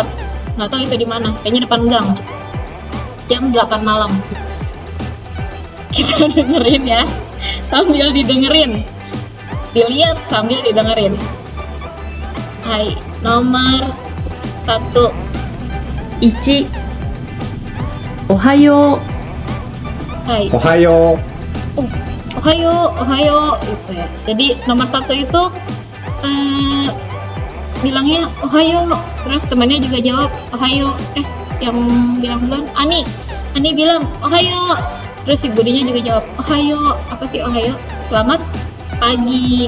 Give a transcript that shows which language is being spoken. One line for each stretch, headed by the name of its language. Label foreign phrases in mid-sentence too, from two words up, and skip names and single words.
Indonesian: Nggak tahu itu di mana. Kayaknya depan gang. Jam 8 malam. Kita dengerin ya, sambil didengerin. Dilihat sambil didengerin. Hai, nomor 1.
Japanese: いち おはよう.
Indonesian: Hai. Ohayo. Ohayo gitu ya. Jadi nomor 1 itu bilangnya ohayo, terus temannya juga jawab ohayo. Yang bilang duluan Ani bilang ohayo, terus si budinya juga jawab ohayo. Apa sih ohayo? Selamat pagi.